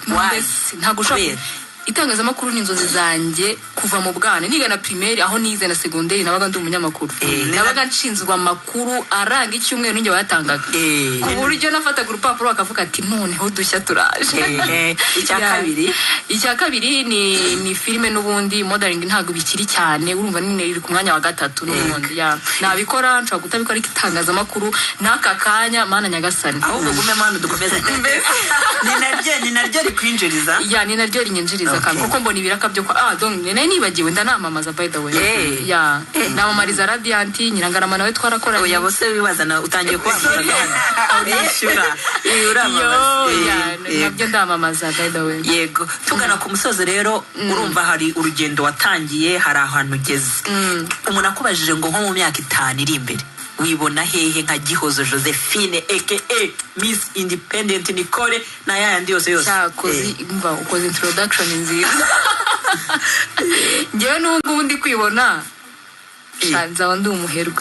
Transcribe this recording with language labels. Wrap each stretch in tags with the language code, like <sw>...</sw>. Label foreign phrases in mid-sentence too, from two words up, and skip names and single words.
<rw>ntago ushobora itangazamakuru ni inzozi zanjye kuva mu bwana niga na primaire aho nize na secondaire nabaga ndi umunyamakuru nabaga nshinzwe amakuru aranga icyumweru ninjye wayatangaga ku buryo nafataga urupapuro bakavuga ati noneho dushya turaje icya kabiri ni filime n'ubundi modeling ntago bikiri cyane urumva nine iri ku mwanya wa 3 n'ubundi nabikora nshobora kutabikora itangazamakuru n'aka kanya mana nyagasani ahubwo gume mana dukomeze ni naryo rikwinjiriza ni naryo rinyinjiriza kuko mbona ibiraka byo donc nene nibagiwe ndanamamaza</rw> <en>by the way</en> <rw>namamariza Radiant Nyirangarama nawe twarakoranye oya bose bibazana utangiye kwamamaza yishura nabyo ndamamaza</rw> <en>by the way</en> <rw>yego tugana ku musozo rero urumva hari urugendo watangiye hari ahantu ugeze umuntu akubajije ngo nko mu myaka 5 iri imbere wibona hehe nka Gihozo Josephine aka Miss Independent Nicole na yandi yose cyakoze umva ukoze introduction nziza ngewe n'ubu ndi kwibona nzaba ndi umuherwe</rw>